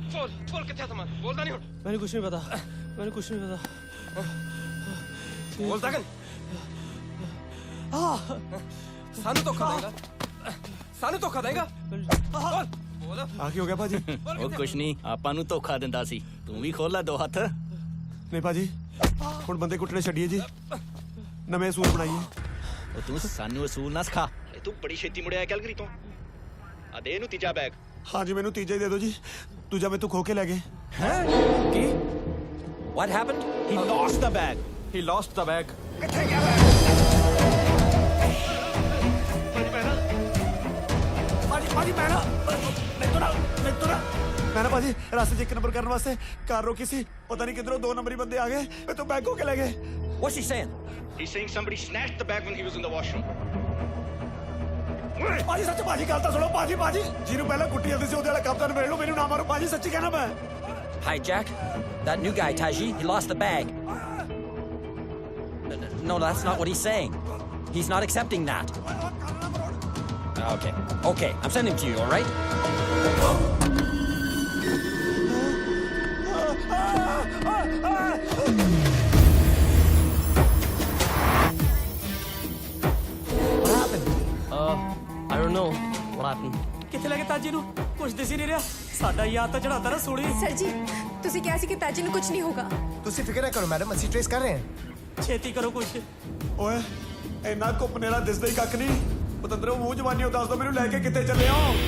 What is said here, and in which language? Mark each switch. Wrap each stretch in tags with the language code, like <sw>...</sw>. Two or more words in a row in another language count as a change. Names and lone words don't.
<pa>ਬੋਲ ਕਿੱਥੇ ਸਾਮਾਨ ਬੋਲਦਾ ਨਹੀਂ ਹੁਣ ਮੈਨੇ ਕੁਛ ਨਹੀਂ ਪਤਾ ਮੈਨੇ ਕੁਛ ਨਹੀਂ ਪਤਾ ਬੋਲਦਾ ਕਿ ਸਾਨੂੰ ਧੋਖਾ ਦੇਗਾ ਸਾਨੂੰ ਧੋਖਾ ਦੇਗਾ ਬੋਲ ਬੋਲ आ ਕੀ ਹੋ ਗਿਆ ਭਾਜੀ ਉਹ ਕੁਛ ਨਹੀਂ ਆਪਾਂ ਨੂੰ ਧੋਖਾ ਦਿੰਦਾ ਸੀ ਤੂੰ ਵੀ ਖੋਲ ਲੈ 2 ਹੱਥ ਨਹੀਂ ਭਾਜੀ ਹੁਣ ਬੰਦੇ ਕੁੱਟਣੇ ਛੱਡੀਏ ਜੀ ਨਵੇਂ ਅਸੂਲ ਬਣਾਈਏ ਉਹ ਤੂੰ ਸਾਨੂੰ ਅਸੂਲ ਨਾ ਸਿਖਾ ਤੂੰ ਬੜੀ ਛੇਤੀ ਮੁੜਿਆ ਕੈਲਗਰੀ ਤੋਂ ਆ ਦੇ ਇਹਨੂੰ ਤੀਜਾ ਬੈਗ ਹਾਂਜੀ ਮੈਨੂੰ ਤੀਜਾ ਹੀ ਦੇ ਦਿਓ ਜੀ ਦੂਜਾ ਮੈਨੂੰ ਖੋ ਕੇ ਲੈ ਗਏ ਹੈ ਕੀ</pa> <en>What happened? He lost the bag. He lost the bag.</en> <pa>ਕਿੱਥੇ ਗਿਆ ਬੈਗ ਭਾਜੀ ਮੈਂ ਨਾ ਭਾਜੀ ਰਾਸਤੇ 'ਚ 1 ਨੰਬਰ ਕਰਨ ਵਾਸਤੇ ਕਾਰ ਰੋਕੀ ਸੀ ਪਤਾ ਨਹੀਂ ਕਿੱਧਰੋਂ 2 ਨੰਬਰੀ ਬੰਦੇ ਆ ਗਏ ਮੈਂ ਤਾਂ ਬੈਗ ਖੋ ਕੇ ਲੈ ਗਏ</pa> <en>What's he saying? He's saying somebody snatched the bag when he was in the washroom.</en> <pa>ਭਾਜੀ ਸੱਚ ਭਾਜੀ ਗੱਲ ਤਾਂ ਸੁਣੋ ਭਾਜੀ ਜਿਹਨੂੰ ਪਹਿਲਾਂ ਕੁੱਟੀ ਜਾਂਦੀ ਸੀ ਉਹਦੇ ਵਾਲਾ ਕਪਤਾਨ ਵੇਖ ਲਓ ਮੈਨੂੰ ਨਾ ਮਾਰੋ ਭਾਜੀ ਸੱਚੀ ਕਹਿਣਾ ਮੈਂ</pa> <en>Hi, Jack. That new guy, Taji, he lost the bag. No, that's not what he's saying. He's not accepting that. Okay. Okay, I'm sending him to you, all right? What happened? I don't know what happened.</en> <pa>ਕਿੱਥੇ ਲੈ ਕੇ ਤਾਜੀ ਨੂੰ ਕੁਝ ਦਿਸ ਹੀ ਨਹੀਂ ਰਿਹਾ ਸਾਡਾ ਯਾਦ ਤਾਂ ਚੜਾਤਾ ਨਾ ਸੋੜੀ ਸਰ ਜੀ ਤੁਸੀਂ ਕਿਹਾ ਸੀ ਕਿ ਤਾਜੀ ਨੂੰ ਕੁਝ ਨਹੀਂ ਹੋਗਾ ਤੁਸੀਂ ਫਿਕਰ ਨਾ ਕਰੋ ਮੈਡਮ ਅਸੀਂ ਟ੍ਰੇਸ ਕਰ ਰਹੇ ਹਾਂ ਛੇਤੀ ਕਰੋ ਕੁਝ ਓਏ ਇੰਨਾ ਘੁੱਪਨੇਰਾ ਦਿਸਦਾ ਹੀ ਕੱਖ ਨਹੀਂ ਪਤੰਦਰੋਂ ਮੂੰਹ ਜਵਾਨੀ ਉਹ ਦੱਸ ਦੋ ਮੈਨੂੰ ਲੈ ਕੇ ਕਿੱਥੇ ਚੱਲੇ ਹੋ</pa>